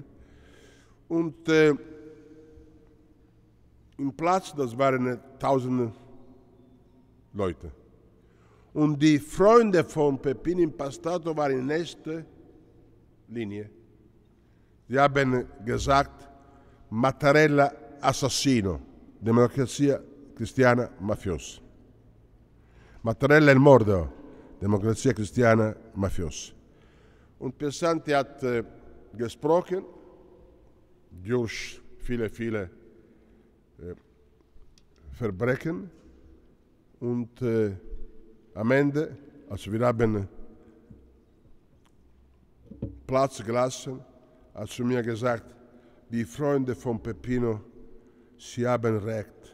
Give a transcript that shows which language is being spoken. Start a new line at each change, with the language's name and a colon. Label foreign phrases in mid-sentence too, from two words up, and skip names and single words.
German: Und im Platz, das waren 1000 Leute. Und die Freunde von Peppino Impastato waren in erster Linie. Sie haben gesagt,
Italian: Mattarella assassino, Democrazia Cristiana mafiosa. Mattarella il mordo, Democrazia Cristiana mafiosa.
German: Und Piersanti hat gesprochen durch viele Verbrechen und am Ende, also wir haben Platz gelassen, hat zu mir gesagt, die Freunde von Peppino, sie haben Recht.